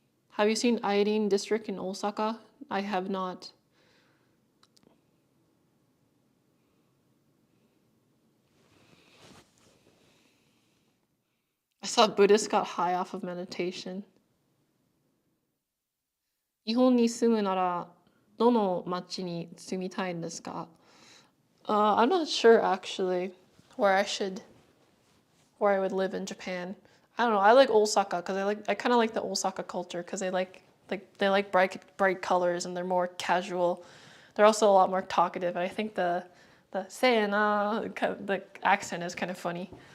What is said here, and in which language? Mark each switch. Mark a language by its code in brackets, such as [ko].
[en] Have you seen Iodine District in Osaka? I have not. thought Buddhists got high off of meditation. [ja] 日本に住むならどの町に住みたいんですか? [en] I'm not sure actually where I should where I would live in Japan. I don't know. I like Osaka because I kind of like the Osaka culture because they like bright colors and they're more casual. They're also a lot more talkative. And I think the seina the accent is kind of funny.